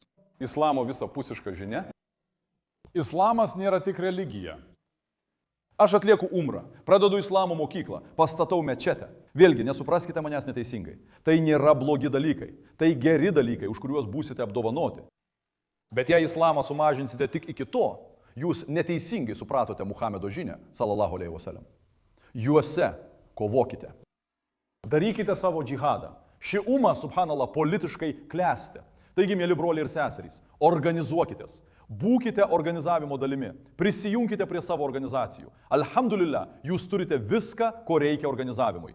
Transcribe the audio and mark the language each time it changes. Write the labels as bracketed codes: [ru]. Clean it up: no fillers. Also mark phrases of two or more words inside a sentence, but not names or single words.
[lt] Islamo visapusiška žinia. Islamas nėra tik religija. Aš atlieku umrą, pradedu islamo mokyklą, pastatau mečetę. Vėlgi, nesupraskite manęs neteisingai. Tai nėra blogi dalykai. Tai geri dalykai, už kuriuos būsite apdovanoti. Bet jei islamą sumažinsite tik iki to, jūs neteisingai supratote Muhamedo žinią, [ar] صلى الله عليه وسلم. [lt] Juose kovokite. Darykite savo džihadą. Ši umma, subhanallah, politiškai klesti. Taigi, mėly broliai ir seserys, organizuokitės. Būkite organizavimo dalimi. Prisijunkite prie savo organizacijų. Alhamdulillah, jūs turite viską, ko reikia organizavimui.